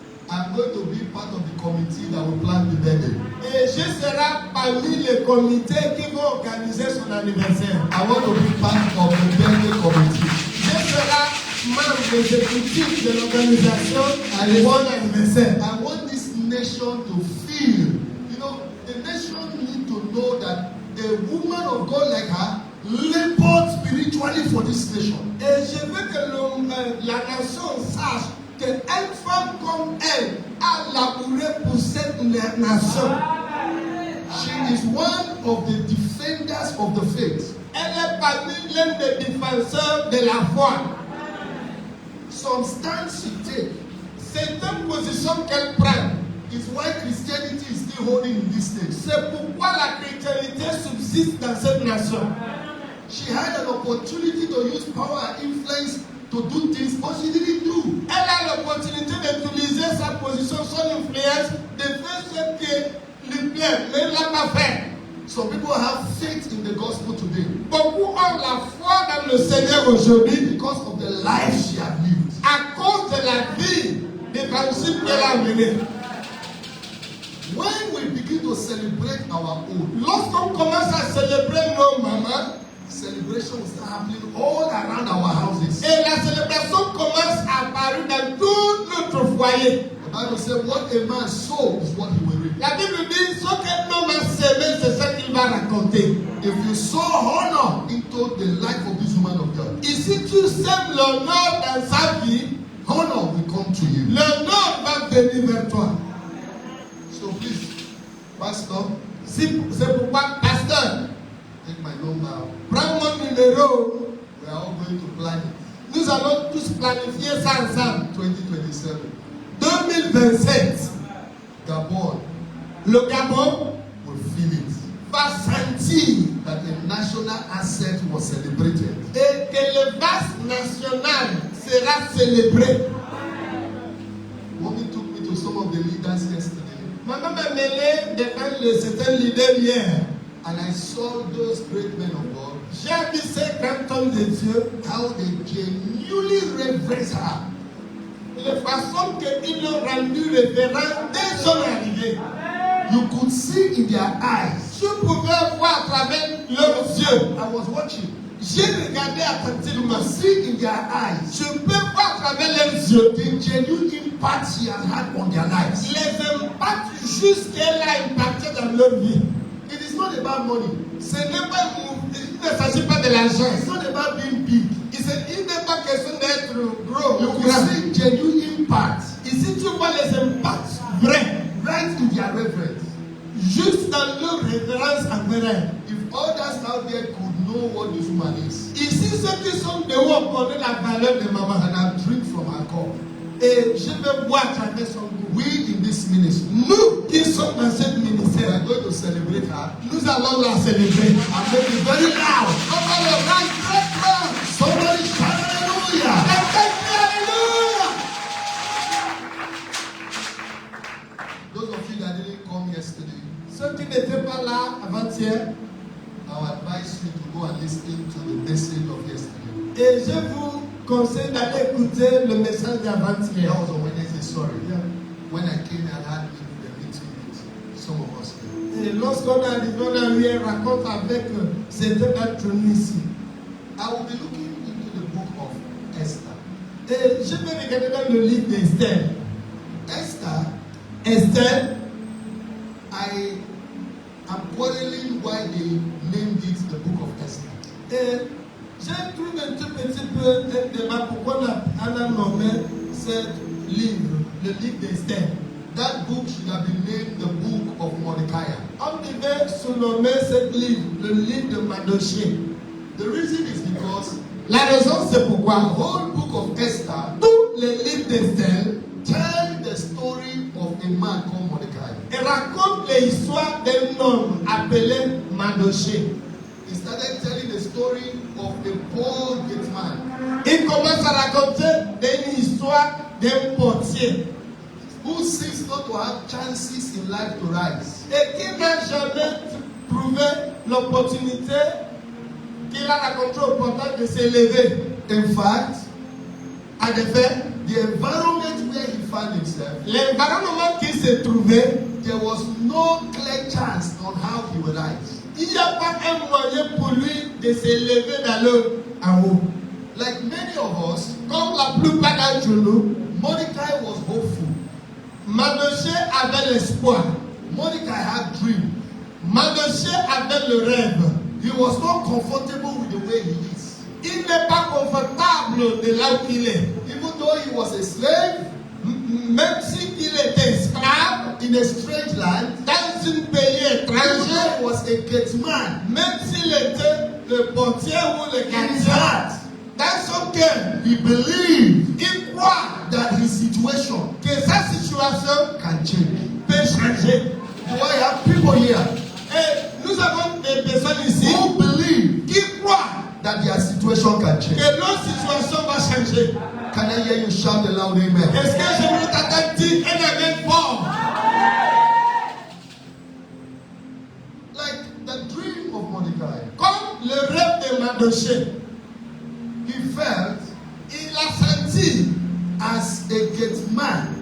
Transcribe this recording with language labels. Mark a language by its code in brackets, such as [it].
[en] I'm going to be part of the committee that will plan the birthday. [fr] Et je serai parmi les comités qui vont organiser son anniversaire. [en] I want to be part of the birthday committee. [fr] Je serai membre exécutif de l'organisation à bon anniversaire. [en] I want this nation to feel, you know, the nation need to know that a woman of God like her labored spiritually for this nation. [fr] Et je veux que la nation sache qu'une femme comme elle a labouré pour cette nation. [en] She is one of the defenders of the faith. [fr] Elle est parmi l'un des défenseurs de la foi. [en] Some stands she takes [fr] C'est une position qu'elle prend. [en] is why Christianity is still holding in this state. [fr] C'est pourquoi la chrétienté subsiste dans cette nation. [en] She had an opportunity to use power and influence to do things, but she didn't do. [fr] Elle a l'opportunité d'utiliser sa position, son influence, de faire ce qui lui plaît, mais elle ne l'a pas fait. [en] Some people have faith in the gospel today [fr] Beaucoup ont la foi dans le Seigneur aujourd'hui [en] because of the life she has lived. [fr] à cause de la vie, des principes qu'elle a menés. [en] When we begin to celebrate our own, [fr] Lorsqu'on commence à célébrer nos mamans, [en] celebration will start happening all around our houses. [fr] et la célébration commence à apparaître dans tout notre foyer. [en] The Bible says, what a man sows is what he will reap. [fr] La Bible dit ce qu'un homme a semé, c'est ce qu'il va raconter. [en] If you sow honor into the life of this woman of God, [fr] Et si tu sèmes l'honneur dans sa vie, [en] honor will come to you. [fr] l'honneur va venir vers toi. [en] So please, Pastor, [fr] C'est pourquoi, pasteur, [en] take my number. [fr] prends mon numéro. [en] We are all going to plan it. [fr] Nous allons tous planifier ça ensemble. [en] 2027. [fr] 2027, [en] Gabon [fr] le Gabon [en] will feel it. [fr] va sentir [en] That a national asset was celebrated. [fr] et que le vase national sera célébré. [en] Mommy took me to some of the leaders yesterday, [fr] Maman m'a mêlé devant certains leaders hier. [en] and I saw those great men of God, [fr] J'ai vu ces grands hommes de Dieu, [en] how they genuinely reverence her. [fr] la façon qu'ils l'ont rendu révérend dès son arrivée. [en] You could see in their eyes. [fr] Je pouvais voir à travers leurs yeux. [en] I was watching. [fr] J'ai regardé attentivement. [en] See in their eyes [fr] Je peux voir à travers leurs yeux [en] the genuine impact she has had on their lives. [fr] les impacts juste qu'elle a impacté dans leur vie. [en] It is not about money. [fr] Ce n'est pas, il ne s'agit pas de l'argent. [en] It's not about being big. [fr] Il n'est pas question d'être gros [en] You [fr] ou [en] could [fr] grand. [en] see genuine impact [fr] Ici, tu vois les impacts vrais, [en] right in their reverence. [fr] juste dans leur référence envers elle. [en] If others out there could know what this woman is, [fr] Ici, ceux qui sont dehors connaissent la valeur de maman. [en] and I drink from her cup. [fr] Et je vais boire à travers son goût. [en] We in this ministry, [fr] Nous qui sommes dans cette [en] we [fr] ministère, [en] are going to celebrate her [fr] nous allons la célébrer. [en] and make it very loud. [fr] On va le rendre très fort. [en] Somebody shout hallelujah. [fr] Alléluia. [en] Those of you that didn't come yesterday, [fr] Ceux qui n'étaient pas là avant-hier, [en] I would advise you to go and listen to the message of yesterday. [fr] et je vous conseille d'aller écouter le message d'avant-hier. [en] That was on Wednesday, sorry. When I came, I had a meeting with some of us here. [fr] Et lorsqu'on est arrivé, on a eu un rencontre avec certains d'entre nous ici. [en] I will be looking into the book of Esther. [fr] Et je vais regarder dans le livre d'Esther. [en] Esther, [fr] Esther, [en] I am quarreling why they named it the book of Esther. [fr] et je trouve un tout petit peu un débat pourquoi on a nommé ce livre, le livre d'Esther. [en] That book should have been named the book of Mordecai. [fr] On devait surnommer ce livre, le livre de Mardochée. [en] The reason is because [fr] La raison c'est [en] the [fr] pourquoi [en] whole book of Esther [fr] tous les livres d'Esther [en] tell the story of a man called Mordecai. [fr] racontent l'histoire d'un homme appelé Mardochée. [en] He started telling the story of a poor gate man [fr] Il commence à raconter une histoire d'un portier [en] who seems not to have chances in life to rise. [fr] et qui n'a jamais trouvé l'opportunité qu'il a rencontré au portail de s'élever. [en] In fact, [fr] En effet, [en] the environment where he found himself, [fr] l'environnement qu'il se trouvait, [en] there was no clear chance on how he would rise. [fr] il n'y a pas un moyen pour lui de s'élever dans le en haut. [en] Like many of us, [fr] Comme la plupart d'entre nous, [en] Mordecai was hopeful. [fr] Mardochée avait l'espoir. [en] Mordecai had dream. [fr] Mardochée avait le rêve. [en] He was not comfortable with the way he is. [fr] Il n'est pas confortable de là où il est. [en] Even though he was a slave [fr] Même s'il était esclave [en] in a strange land, [fr] dans un pays [en] even though [fr] étranger, [en] he was a gate man, [fr] même s'il était le portier ou le [en] in his [fr] gardien, [en] heart, [fr] dans son cœur, [en] he believed [fr] il croit [en] that his situation [fr] que sa situation [en] can change. [fr] peut changer. [en] Do I have people here [fr] Et nous avons des personnes ici [en] who believe [fr] qui croient [en] that their situation can change? [fr] que leur situation va changer. [en] Can I hear you shout a loud amen? [fr] Est-ce que je veux t'entendre dire un amen fort? [en] Like the dream of Mordecai, [fr] Comme le rêve de Mardochée, [en] he felt [fr] il a senti [en] as a gate man.